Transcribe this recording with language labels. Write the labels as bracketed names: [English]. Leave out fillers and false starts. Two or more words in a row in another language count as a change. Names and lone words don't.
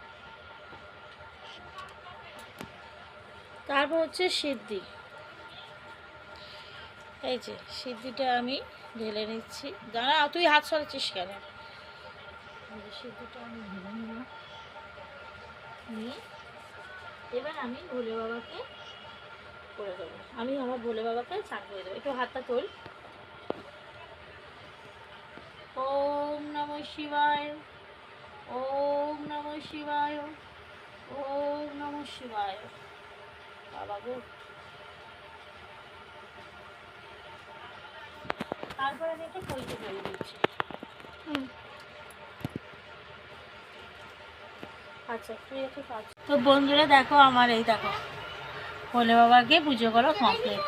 [Bangla] তারপর হচ্ছে সিদ্ধি, এই যে সিদ্ধিটা আমি ঢেলে নিচ্ছি। দাঁড়া, তুই হাত সরাচ্ছিস কেন? সিদ্ধিটা আমি ঢেলে নিলাম, নিয়ে এবার আমি ভোলে বাবাকে করে দেবো। আমি আমার ভোলে বাবাকে চান করে দেবো। একটু হাতটা তোল। [Sanskrit] ওম নমঃ শিবায়, ওম নমঃ শিবায়, ওম নমঃ শিবায়। [Bangla] বাবা গো, তারপর আমি একটা কইতে করে দিচ্ছি। আচ্ছা, তুই একটু কাজ। তো বন্ধুরা দেখো, আমার এই দেখো ভোলে বাবাকে পুজো করা কমপ্লিট।